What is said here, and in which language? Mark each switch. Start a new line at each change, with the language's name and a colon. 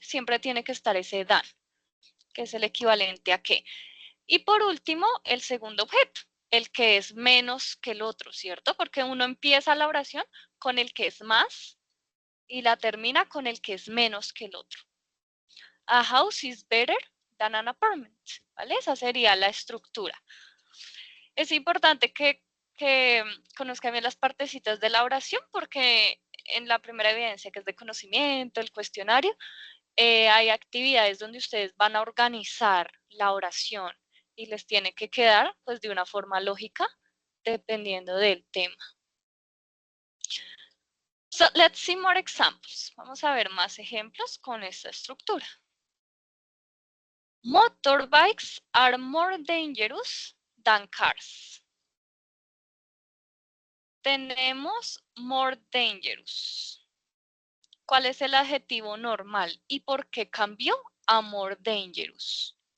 Spanish: Siempre tiene que estar ese than, que es el equivalente a que. Y por último, el segundo objeto, el que es menos que el otro, ¿cierto? Porque uno empieza la oración con el que es más y la termina con el que es menos que el otro.
English: A house is better than an apartment, ¿vale?
Spanish: Esa sería la estructura. Es importante que conozcan bien las partecitas de la oración porque en la primera evidencia, que es de conocimiento, el cuestionario, hay actividades donde ustedes van a organizar la oración y les tiene que quedar pues de una forma lógica dependiendo del tema.
English: So let's see more examples.
Spanish: Vamos a ver más ejemplos con esta estructura.
English: Motorbikes are more dangerous than cars.
Spanish: Tenemos more dangerous. ¿Cuál es el adjetivo normal y por qué cambió a more dangerous?